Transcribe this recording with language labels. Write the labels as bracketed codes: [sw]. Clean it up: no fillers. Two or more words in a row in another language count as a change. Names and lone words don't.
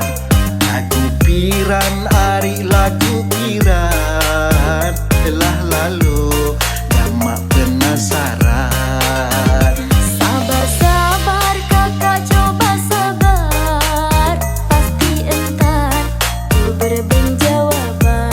[sas] Lagu piran ari lagu piran lelah lalu jama penasaran. [id] Sabar sabar kakak coba sabar, pasti entar ku berbeng jawaban.